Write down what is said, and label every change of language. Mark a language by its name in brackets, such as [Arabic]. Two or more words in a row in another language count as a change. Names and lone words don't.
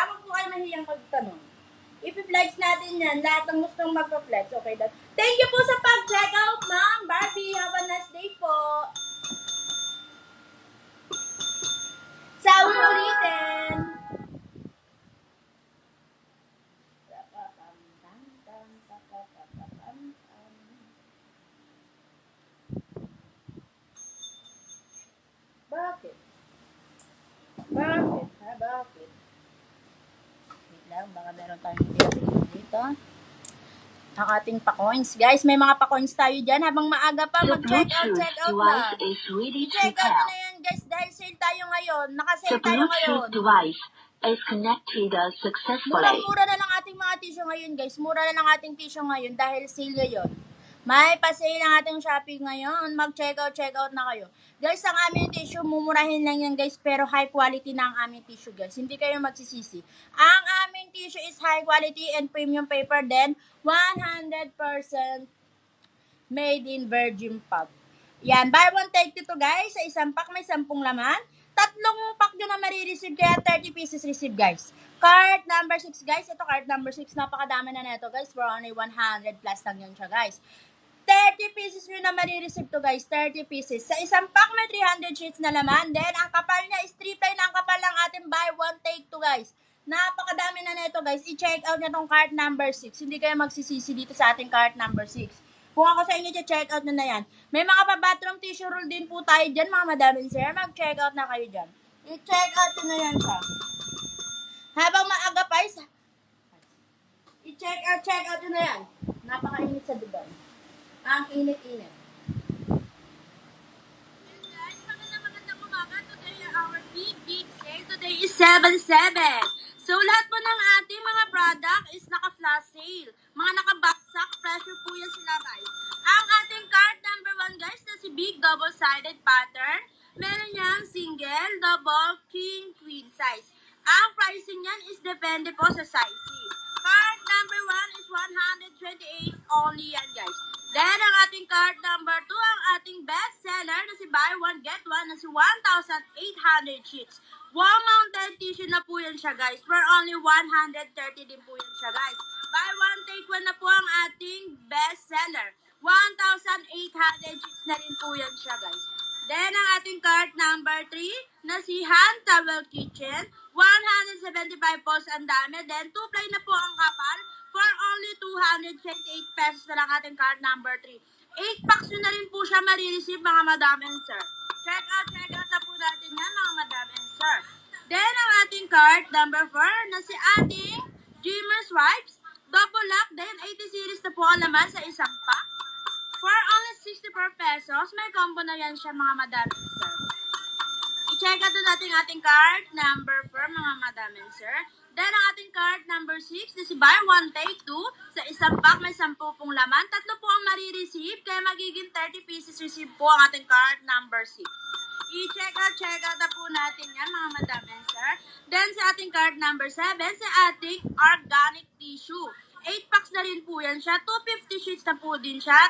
[Filipino] Huwag po kayo mahiyang magtanong. I-flex natin yan. Lahat ng gustong magpa-flex. [English] Okay, that. Thank you [Filipino] po sa pag-check out, ma'am Barbie. [English] Have a nice day [Filipino] po. Sa ulitin. Bakit? Bakit? Wait lang, baka meron tayong pinapilin dito. Ang ating pa-coins. Guys, may mga pa-coins tayo dyan. Habang maaga pa, mag-check out na. I-check out na yan, guys. Dahil sale tayo ngayon. Naka-sale tayo ngayon. [English] Is connected successfully. [Filipino] Mura na lang ating mga tissue ngayon, guys. Mura na lang ating tissue ngayon dahil sale ngayon. May pa-sale ang ating Shopee ngayon. Mag-check out na kayo. Guys, ang aming tissue, mumurahin lang yan, guys. Pero [English] high quality [Filipino] na ang aming tissue, guys. Hindi kayo magsisisi. Ang aming tissue is [English] high quality and premium paper. Then, 100% made in virgin pulp. Yan. Buy one, take two to, [Filipino] guys. Sa isang pack, may 10 laman. 3 pack nyo na marireceive. Kaya 30 [English] pieces receive, [Filipino] guys. [English] Card number 6, guys. Ito, card number 6. [Filipino] Napakadami na neto, guys. [English] For only 100 plus [Filipino] lang yun siya, guys. [English] 30 pieces [Filipino] nyo na marireceive to guys. [English] 30 pieces. [Filipino] Sa isang pack may [English] 300 sheets [Filipino] na laman. Then, ang kapal niya is [English] 3 ply [Filipino] na ang kapal ng ating [English] buy one take to guys. [Filipino] Napakadami na nito guys. I-check out nyo tong [English] cart number 6. [Filipino] Hindi kayo magsisisi dito sa ating [English] cart number 6. [Filipino] Kung ako sa inyo, check out nyo na yan. May mga pa- [English] bathroom tissue roll [Filipino] din po tayo dyan mga [English] madam and sir. [Filipino] Mag-check out na kayo dyan. I-check out nyo na yan siya. Habang maaga pa i-check out nyo na yan. Napakainit sa Dubai. Ang init-init. Guys, magandang umaga. [English] Today our big sale. Today is 7/7. [Filipino] So, lahat po ng ating mga product is naka- [English] flash sale. [Filipino] Mga naka-backstock, pressure po yan sila guys. Ang ating card number 1 guys na si [English] big double-sided pattern. [Filipino] Meron niyang single, double, king, [English] queen size. [Filipino] Ang pricing niyan is depende po sa sizing. [English] Card number 1 is 128 only yan guys. [Filipino] Then, ang ating [English] card number 2, [Filipino] ang ating [English] best seller [Filipino] na si [English] buy one get one [Filipino] na si [English] 1,800 sheets. [Filipino] Wow, [English] mounted tissue [Filipino] na po yan siya guys. [English] For only 130 [Filipino] din po yan siya guys. [English] Buy one take one [Filipino] na po ang ating [English] best seller. 1,800 sheets [Filipino] na rin po yan siya guys. Then, ang ating [English] card number 3 [Filipino] na si Hand Towel Kitchen. 175 po ang dami. Then, [English] 2 ply [Filipino] na po ang kapal. [English] For only 228 pesos [Filipino] na lang ating [English] card number 3. [Filipino] 8 packs nyo na rin po siya marireceive mga [English] madam and sir. [Filipino] Check out na po natin yan mga [English] madam and sir. [Filipino] Then, ang ating [English] card number 4 [Filipino] na si ating Dreamer's Wipes. [English] Double lock din. 80 series [Filipino] na po ang laman sa isang pack. [English] For only 64 pesos, [Filipino] may combo na yan siya mga [English] madam and sir. [Filipino] I-check out natin ating [English] card number 4 [Filipino] mga [English] madam and sir. [Filipino] Then, ang ating [English] card number 6 [Filipino] na si [English] buy one take 2. [Filipino] Sa isang pack may 10 pong laman. 3 po ang marireceive, kaya magiging 30 [English] pieces receive [Filipino] po ang ating [English] card number 6. [Filipino] I-check out na po natin yan mga [English] madam and sir. [Filipino] Then, sa ating [English] card number 7, [Filipino] sa ating [English] organic tissue. [Filipino] 8 packs na rin po yan siya. [English] 250 sheets [Filipino] na po din siya.